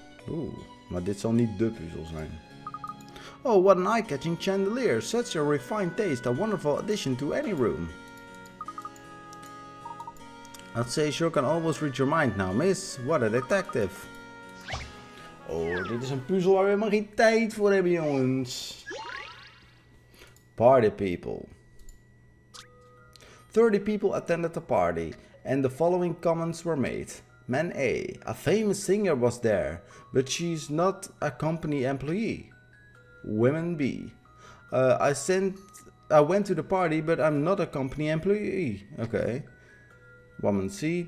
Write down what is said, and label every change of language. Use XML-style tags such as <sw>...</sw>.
<nl>Oeh, maar dit zal niet de puzzel zijn.</nl> <en>Oh, what an eye-catching chandelier! Such a refined taste, a wonderful addition to any room. I'd say sure can almost read your mind now, miss. What a detective.</en> <nl>Oh, dit is een puzzel waar we helemaal geen tijd voor hebben, jongens.</nl> <en>Party people. 30 people attended the party, and the following comments were made. Man A famous singer was there, but she's not a company employee. Women B. I went to the party, but I'm not a company employee. Okay. Woman C.</en>